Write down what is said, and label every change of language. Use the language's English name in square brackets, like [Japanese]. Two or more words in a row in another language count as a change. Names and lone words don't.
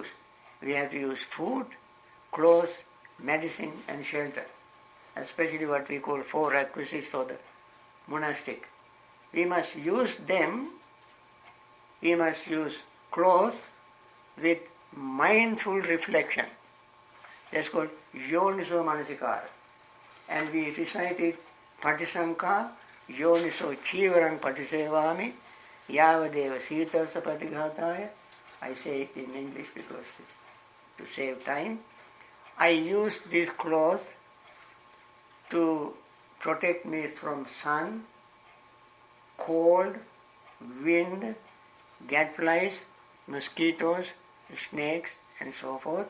[English] We have to use food, clothes, medicine and shelter, especially what we call 4 requisites for the monastic. We must use them, we must use clothes with mindful reflection. That's called [Pali] yoniso manasikara. [English] And we recited [Pali] patisankha, yoniso chivarang patisevami, yavadeva sitarsa patighataya. [English] I say it in English because to save time. I use this cloth to protect me from sun, cold, wind, gadflies, mosquitoes, snakes and so forth.